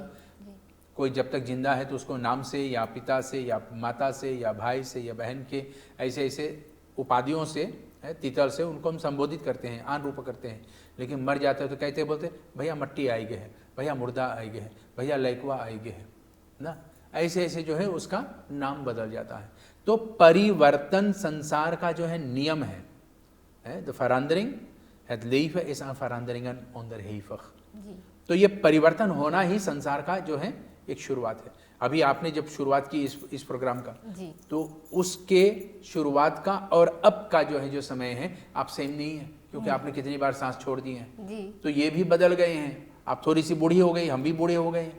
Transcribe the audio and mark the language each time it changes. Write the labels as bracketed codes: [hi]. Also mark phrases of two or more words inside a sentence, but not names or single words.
[hns] कोई जब तक जिंदा है तो उसको नाम से या पिता से या माता से या भाई से या बहन के ऐसे ऐसे उपाधियों से, तितल से उनको हम संबोधित करते हैं, आन रूप करते हैं। लेकिन मर जाते हैं तो कहते बोलते भैया मट्टी आई गए है, भैया मुर्दा आई गए है, भैया लैकवा आई गए है ना, ऐसे ऐसे जो है उसका नाम बदल जाता है। तो परिवर्तन संसार का जो है नियम है। [nl] de verandering het leven is aan veranderingen onderhevig। [hns] तो ये परिवर्तन होना ही संसार का जो है एक शुरुआत है। अभी आपने जब शुरुआत की इस प्रोग्राम का जी। तो उसके शुरुआत का और अब का जो है जो समय है आप सेम नहीं है, क्योंकि आपने कितनी बार सांस छोड़ दी है जी। तो ये भी बदल गए हैं, आप थोड़ी सी बूढ़ी हो गई, हम भी बूढ़े हो गए हैं।